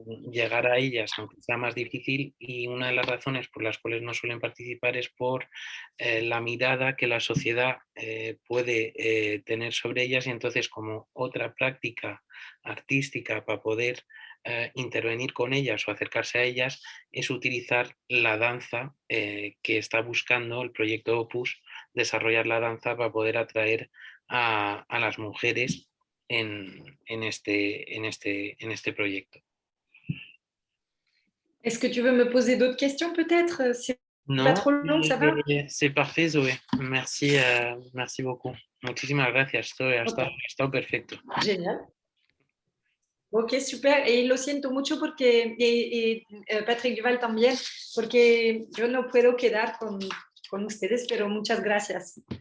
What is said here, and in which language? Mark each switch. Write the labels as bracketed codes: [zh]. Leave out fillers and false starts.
[es] llegar a ellas, aunque sea más difícil, y una de las razones por las cuales no suelen participar es por la mirada que la sociedad puede tener sobre ellas, y entonces como otra práctica artística para poder intervenir con ellas o acercarse a ellas es utilizar la danza que está buscando el proyecto Opus, desarrollar la danza para poder atraer a las mujeres en este proyecto. [fr] Est-ce que tu veux me poser d'autres questions peut-être? C'est No, pas trop long, ça va? c'est parfait, Zoé. Merci, merci beaucoup. [es] Muchísimas gracias, Zoé. Ha estado perfecto. [fr] Génial. Ok, super. [es] Y lo siento mucho porque, Patrick Duval también, porque yo no puedo quedar con ustedes, pero muchas gracias.